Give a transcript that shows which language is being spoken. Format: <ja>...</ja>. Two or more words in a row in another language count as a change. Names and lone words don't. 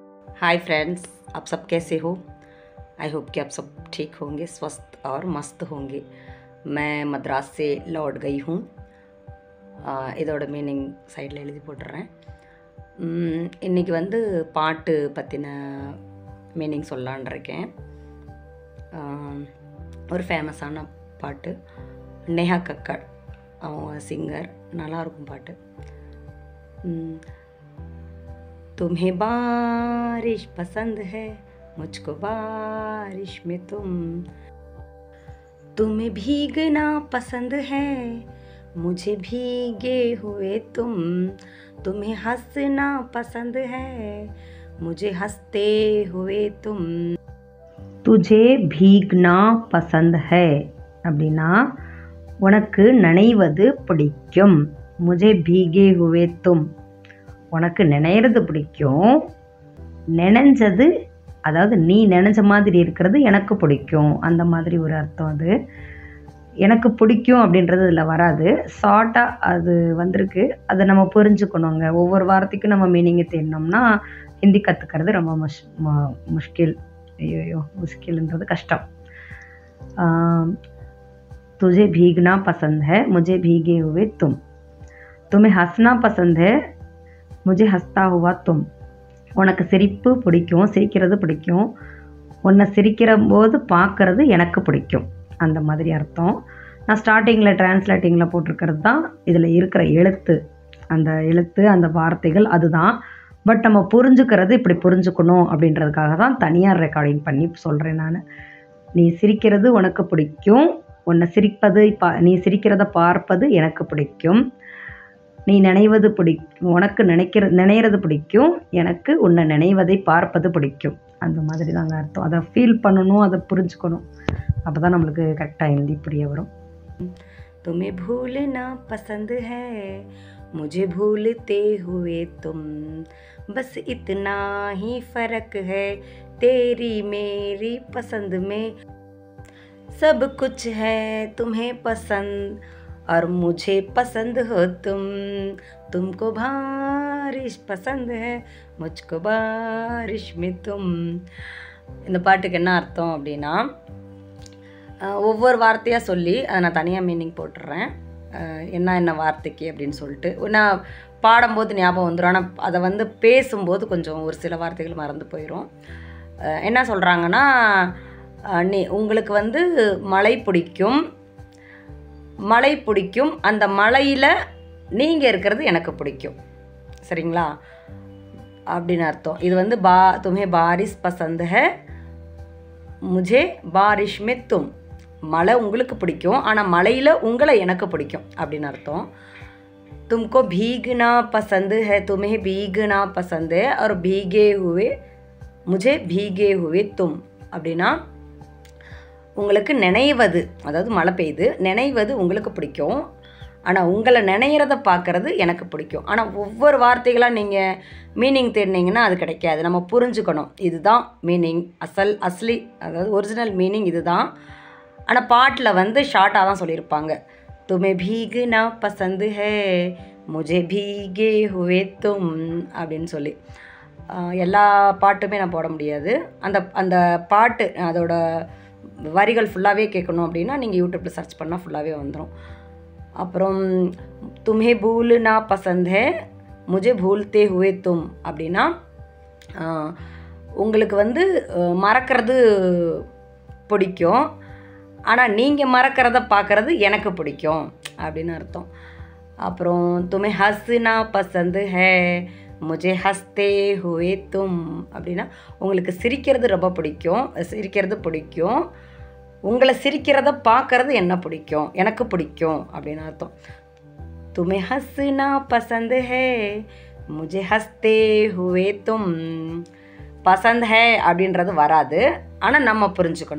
<hi>हाय फ्रेंड्स, आप सब कैसे हो।</hi> <en>I hope</en> <hi>कि आप सब ठीक होंगे, स्वस्थ और मस्त होंगे। मैं मद्रास से लौट गई हूँ।</hi> <ta>இதோட மீனிங் சைடில் எழுதி போட்டுறேன். இன்றைக்கி வந்து பாட்டு பற்றின மீனிங் சொல்லலான் இருக்கேன். ஒரு ஃபேமஸான பாட்டு, நேஹா கக்கர் அவங்க சிங்கர், நல்லாயிருக்கும் பாட்டு.</ta> <hi>तुम्हें बारिश पसंद है, मुझको बारिश में तुम्हें भीगना पसंद है, मुझे भीगे हुए तुम्हें हंसना पसंद है, मुझे हंसते हुए तुझे भीगना पसंद है</hi> <ta>அப்படின்னா உனக்கு நனைவது பிடிக்கும்.</ta> <hi>मुझे भीगे हुए</hi> <ta>உனக்கு நினைறது பிடிக்கும். நினைஞ்சது, அதாவது நீ நினைஞ்ச மாதிரி இருக்கிறது எனக்கு பிடிக்கும், அந்த மாதிரி ஒரு அர்த்தம். அது எனக்கு பிடிக்கும் அப்படின்றது இதில் வராது, ஷார்ட்டாக அது வந்திருக்கு. அதை நம்ம புரிஞ்சுக்கணுங்க. ஒவ்வொரு வார்த்தைக்கும் நம்ம மீனிங்கை தேடினோம்னா ஹிந்தி கற்றுக்கிறது ரொம்ப முஷ்கில். முஷ்கில்ன்றது கஷ்டம்.</ta> <hi>तुझे भीगना पसंद है, मुझे भीगे हुए तुम्हें हंसना पसंद है, मुझे हंसता हुआ</hi> <ta>உனக்கு சிரிப்பு பிடிக்கும், சிரிக்கிறது பிடிக்கும், உன்னை சிரிக்கிற போது பார்க்குறது எனக்கு பிடிக்கும், அந்த மாதிரி அர்த்தம். நான் ஸ்டார்டிங்கில் டிரான்ஸ்லேட்டிங்கில் போட்டிருக்கிறது தான் இதில் இருக்கிற எழுத்து. அந்த வார்த்தைகள் அதுதான். பட் நம்ம புரிஞ்சுக்கிறது இப்படி புரிஞ்சுக்கணும் அப்படின்றதுக்காக தான் தனியார் ரெக்கார்டிங் பண்ணி சொல்கிறேன் நான். நீ சிரிக்கிறது உனக்கு பிடிக்கும், உன்னை சிரிப்பது நீ சிரிக்கிறத பார்ப்பது எனக்கு பிடிக்கும், நீ நினைவது பிடிக்கும், உனக்கு நினைறது பிடிக்கும், எனக்கு உன்னை நினைவதை பார்ப்பது பிடிக்கும், அந்த மாதிரி தாங்க அர்த்தம். அதை ஃபீல் பண்ணணும், அதை புரிஞ்சுக்கணும். அப்போ தான் நம்மளுக்கு கரெக்டாக ஹிந்தி புரிய வரும்.</ta> <hi>तुम्हें भूलना पसंद है, मुझे भूलते हुए बस इतना ही फ़र्क है तेरी मेरी पसंद में, सब कुछ है तुम्हें पसंद और मुझे पसंद हो तुमको बारिश पसंद है, मुझको बारिश में</hi> <ta>இந்த பாட்டுக்கு என்ன அர்த்தம் அப்படின்னா, ஒவ்வொரு வார்த்தையாக சொல்லி அதை நான் தனியாக மீனிங் போட்டுடுறேன், என்ன வார்த்தைக்கு அப்படின்னு சொல்லிட்டு. நான் பாடும்போது ஞாபகம் வந்துடும், ஆனால் அதை வந்து பேசும்போது கொஞ்சம் ஒரு சில வார்த்தைகள் மறந்து போயிடும். என்ன சொல்கிறாங்கன்னா, உங்களுக்கு வந்து மழை பிடிக்கும், அந்த மலையில் நீங்கள் இருக்கிறது எனக்கு பிடிக்கும், சரிங்களா அப்படின்னு அர்த்தம். இது வந்து</ta> <hi>तुम्हें बारिश पसंद है, मुझे बारिश में</hi> <ta>மழை உங்களுக்கு பிடிக்கும், ஆனால் மலையில் உங்களை எனக்கு பிடிக்கும் அப்படின்னு அர்த்தம்.</ta> <hi>तुमको भीगना पसंद है, तुम्हें भीगना पसंद है और भीगे हुए मुझे भीगे हुए</hi> <ta>அப்படின்னா உங்களுக்கு நினைவது, அதாவது மழை பெய்யுது, நினைவது உங்களுக்கு பிடிக்கும், ஆனால் உங்களை நினைக்கிறத பார்க்குறது எனக்கு பிடிக்கும். ஆனால் ஒவ்வொரு வார்த்தைகளாக நீங்கள் மீனிங் தேடினீங்கன்னா அது கிடைக்காது. நம்ம புரிஞ்சுக்கணும், இதுதான் மீனிங், அஸ்லி அதாவது</ta> <en>original meaning</en> <ta>இதுதான். ஆனால் பாட்டில் வந்து ஷார்ட்டாக தான் சொல்லியிருப்பாங்க.</ta> <hi>तुम्हें भीगना पसंद है, मुझे भीगे हुए</hi> <ta>அப்படின்னு சொல்லி. எல்லா பாட்டுமே நான் போட முடியாது. அந்த பாட்டு அதோட வரிகள் ஃபுல்லாகவே கேட்கணும் அப்படின்னா நீங்கள் யூடியூப்பில் சர்ச் பண்ணால் ஃபுல்லாகவே வந்துடும். அப்புறம்</ta> <hi>तुम्हें भूलना पसंद है, मुझे भूलते हुए</hi> <ta>அப்படின்னா உங்களுக்கு வந்து மறக்கிறது பிடிக்கும், ஆனால் நீங்கள் மறக்கிறத பார்க்குறது எனக்கு பிடிக்கும் அப்படின்னு அர்த்தம். அப்புறம்</ta> <hi>तुम्हें हंसना पसंद है, मुझे हंसते हुए</hi> <ta>அப்படின்னா உங்களுக்கு சிரிக்கிறது ரொம்ப பிடிக்கும், உங்களை சிரிக்கிறத பார்க்குறது எனக்கு பிடிக்கும் அப்படின்னு அர்த்தம்.</ta> <hi>तुम्हें हंसना पसंद है, मुझे हंसते हुए पसंद है</hi> <ta>அப்படின்றது வராது, ஆனால் நம்ம புரிஞ்சுக்கணும்.</ta>